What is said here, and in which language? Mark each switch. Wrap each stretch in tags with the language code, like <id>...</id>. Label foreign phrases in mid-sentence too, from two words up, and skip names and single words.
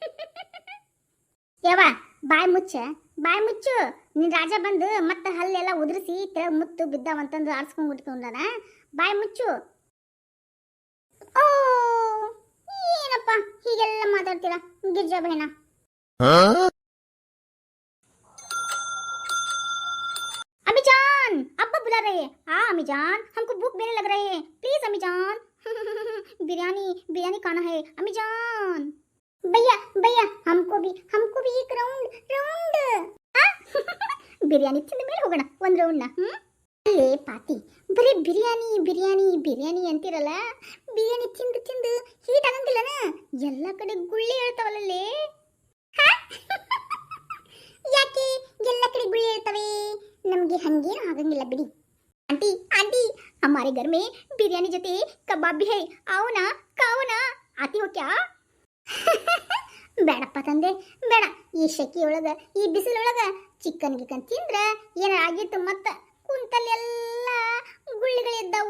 <kn>ಯವ್ವ ಬಾಯ್ ಮುಚ್ಚು. ನಿನ್ ರಾಜ ಬಂದು ಮತ್ತೆ ಹಲ್ಲೆಲ್ಲ ಉದುರಿಸಿ ತೆಳಗ್ ಮುತ್ತು ಬಿದ್ದಾವಂತಂದು ಆರಿಸ್ಕೊಂಡ್ಬಿಟ್ಕೊಂಡಾನ. ಬಾಯ್ ಮುಚ್ಚು. ಓ ಏನಪ್ಪ ಹೀಗೆಲ್ಲ ಮಾತಾಡ್ತೀರಾ ಗಿರ್ಜಾ ಬಹನ?</kn> <hi>अम्मी जान अब्बा बुला रहे हैं. हाँ अम्मी जान, हमको भूख मेरे लग रहे हैं, प्लीज अम्मी जान. बिरयानी खाना है अम्मी जान. भैया हमको भी एक राउंड.</hi> <kn>ಬಿರಿಯಾನಿ ತಿಂದ ಮೇಲೆ ಹೋಗೋಣ ಒಂದು ರೌಂಡ್ನ. ಅಲ್ಲೇ ಪಾತಿ ಬರೀ ಬಿರಿಯಾನಿ ಬಿರಿಯಾನಿ ಬಿರಿಯಾನಿ ಅಂತಿರಲ್ಲ, ಬಿರಿಯಾನಿ ತಿಂದು ತಿಂದು ಹೀಟ್ ಆಗಂಗಿಲ್ಲನ? ಎಲ್ಲ ಕಡೆ ಗುಳ್ಳಿ ಹೇಳ್ತಾವಲ್ಲೇ. ಯಾಕೆ ಎಲ್ಲ ಕಡೆ ಗುಳ್ಳಿ ಹೇಳ್ತವೆ? ನಮ್ಗೆ ಹಂಗೇನು ಆಗಂಗಿಲ್ಲ ಬಿಡಿ.</kn> <hi>ಆಂಟಿ ಆಂಟಿ हमारे घर में बिरयानी जते कबाब भी है, आओ ना खाओ ना, आती हो क्या?</hi> <kn>ಬೇಡಪ್ಪ ತಂದೆ ಬೇಡ. ಈ ಶೆಕಿ ಒಳಗ ಈ ಬಿಸಿಲೊಳಗ ಚಿಕನ್ ಗಿಕನ್ ತಿಂದ್ರ ಏನಾರ ಆಗಿತ್ತು, ಮತ್ತ ಕುಂತಲ್ಲೆಲ್ಲ ಗುಳ್ಳಿಗಳಿದ್ದಾವು.</kn>